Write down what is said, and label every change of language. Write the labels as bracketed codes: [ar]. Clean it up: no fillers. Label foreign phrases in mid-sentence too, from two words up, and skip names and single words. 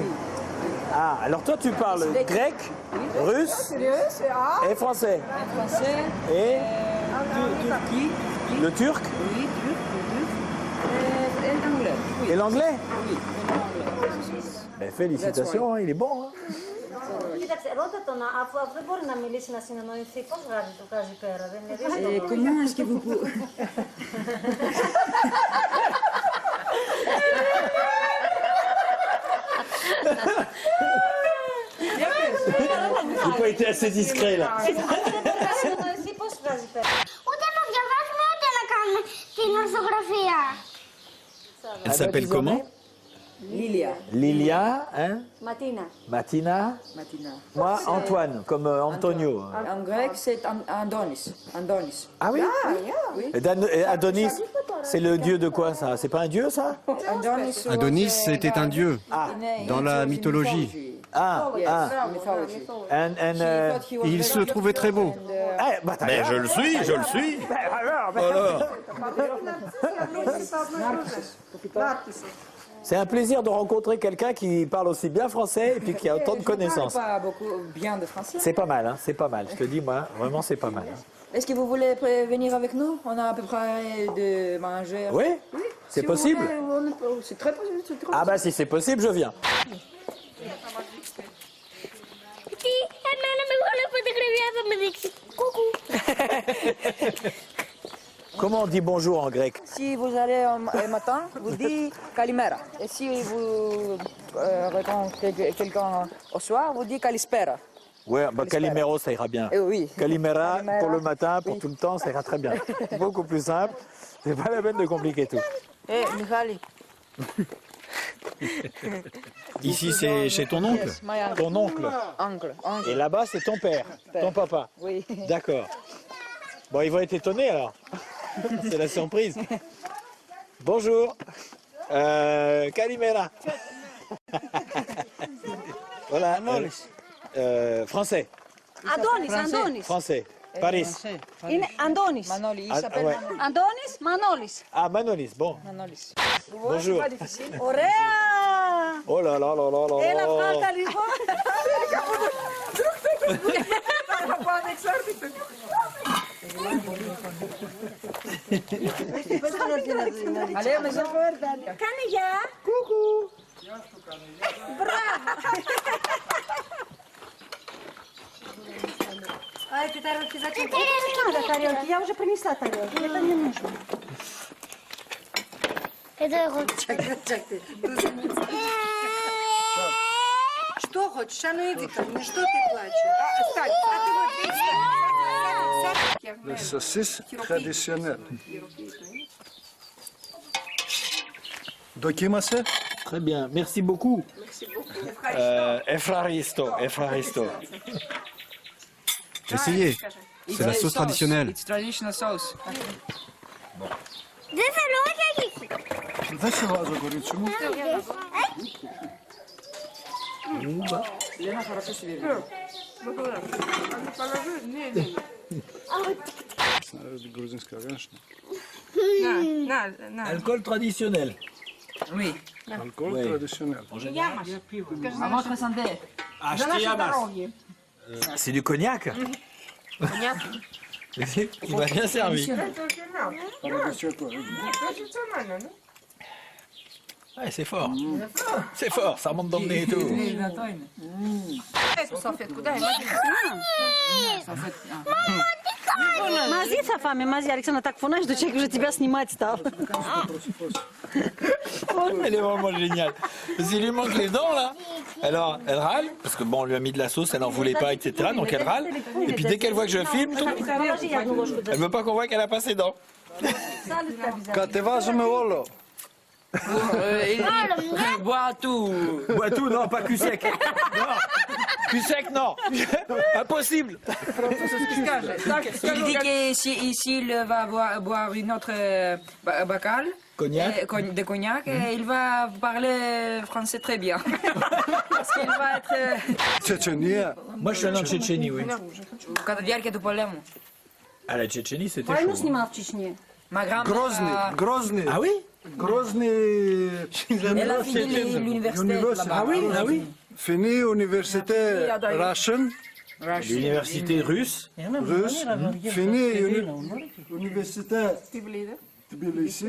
[fr] Ah, alors toi tu parles grec, russe et français. Français. Et Turquie. le turc? Oui, turc. Et l'anglais. Et l'anglais? Oui, l'anglais. Ben, félicitations, hein, il est bon. Hein. [el] Κοίταξε, ρώτα τον, αφού δεν μπορεί να μιλήσει, να συνεννοηθεί, πώς βγάζει το κάζι πέρα, δεν είναι δύσκολο. [fr] Comment est-ce que vous pouvez... Il n'a pas été assez discret là. [el] Αν δεν μπορεί να συνεννοηθεί, πώς βγάζει πέρα. Ούτε να διαβάσουμε, ούτε να κάνουμε την ορθογραφία. [fr] Elle s'appelle comment? Lilia. Lilia, hein? Ματίνα. Matina. Moi, Antoine, comme Antonio. En grec, c'est Andonis. Ah oui? Oui. Et Adonis, c'est le dieu de quoi ça? C'est pas un dieu ça? Adonis, Adonis, c'était un dieu Ah, dans la mythologie. Ah, ah. mythology. And, Il se trouvait très beau. Mais je le suis, je le suis. Alors, C'est un plaisir de rencontrer quelqu'un qui parle aussi bien français et puis qui a autant de connaissances. Je ne parle pas beaucoup bien de français. C'est pas mal, hein, c'est pas mal. Je te dis, moi, vraiment, c'est pas mal. hein. Est-ce que vous voulez venir avec nous? On a à peu près de manger. Oui, c'est Si vous possible. voulez, c'est très possible. c'est très Ah bah si c'est possible, je viens. [el] Τι, εμένα με βγάλε φωτογραφία θα με δείξει. Κουκού. [fr] Comment on dit bonjour en grec? Si vous allez un matin, vous dites kalimera. Et si vous rencontrez quelqu'un au soir, vous dites kalispera. Ouais, bah Calimero, ça ira bien. Eh oui. Calimera, Calimera, pour le matin, pour oui. tout le temps, ça ira très bien. Beaucoup plus simple. C'est pas la peine de compliquer tout. Eh, Michali. ici, c'est chez ton oncle? [en] Yes, my uncle. [fr] Ton oncle. Uncle. Et là-bas, c'est ton père, ton papa. Oui. D'accord. Bon, ils vont être étonnés alors. C'est la surprise. Bonjour. Calimera. Voilà. Français. Αντώνης, Αντώνης. Français. Paris. [el] Είναι Αντώνης. [fr] Manoli, il Ah, s'appelle ouais. Manoli. Αντώνης, Μανώλης. Ah, Manolis, bon. Manolis. Bonjour. C'est pas difficile. [el] Ωραία! [fr] Oh là là là là là. [el] Έλα, βγάλτα λίγο. [fr] Allez, mais [el] Κάνε γεια. Κουκού. Μπράβο. [ru] А эти тарелки зачем? Надо тарелки, я уже принесла тарелки, это не нужно. Это εγώ. Что хочешь? А ну иди ко мне, что ты плачешь? Встань, а ты вот [fr] Le saucisse traditionnel. [el] Δοκίμασε. [fr] Très bien, merci beaucoup. [el] Ευχαριστώ, Ευχαριστώ. [fr] Essayez. C'est la sauce traditionnelle. [en] It's traditional sauce. [el] Δεν θέλω, όχι, όχι. Δεν σε βάζω, κορίτσι μου. [ru] Лена хорошо себе ведет. Την грузинская, конечно. [fr] Alcool traditionnel. Oui. Alcool Oui. traditionnel. À votre santé. Acheté à masse. C'est du cognac. Il m'a bien servi. Ouais, c'est fort. C'est fort, ça remonte dans le nez et tout. [ru] салфетку, дай, [el] Μαζί θα φάμε, μαζί άρχισα να τα φωνάζει το τσέκ, [ru] уже тебя снимать стал. [fr] Elle est vraiment géniale. Parce qu'il lui manque les dents là. Alors, elle râle, parce que bon, on lui a mis de la sauce, elle en voulait pas, etc. Donc elle râle. Et puis dès qu'elle voit que je filme, elle veut pas qu'on voit qu'elle a pas ses dents. [el] Κατεβάζουμε όλο. [fr] Bois tout. Bois tout, non, pas cul sec. Non. Cul sec, non. Impossible. Il dit qu'ici, il va boire une autre bacal. Cognac. De cognac. Et il va parler français très bien. Parce qu'il va être... Tchétchénie. Moi, je suis allé en Tchétchénie, oui. [el] Κατά τη διάρκεια του πολέμου. [fr] À la Tchétchénie, c'était [ru] Войну [fr] chaud. [ru] снимал в Чечне. [fr] Ma grand-mère... Grozny. Grozny. Ah oui? Grozny. Elle a fini l'université là-bas. Ah oui, ah oui. Fini université Russian. L'université russe. Russe. Fini université Tbilisi.